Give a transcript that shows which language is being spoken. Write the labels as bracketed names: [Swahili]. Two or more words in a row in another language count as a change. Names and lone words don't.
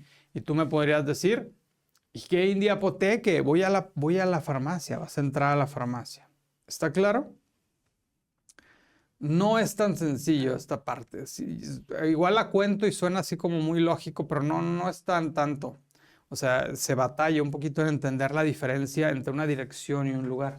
[Spanish] Y tú me podrías decir, [German] ich gehe in die Apotheke, [Spanish] voy a la farmacia, vas a entrar a la farmacia. ¿Está claro? No es tan sencillo esta parte. Sí, igual la cuento y suena así como muy lógico, pero no es tan tanto. O sea, se batalla un poquito en entender la diferencia entre una dirección y un lugar.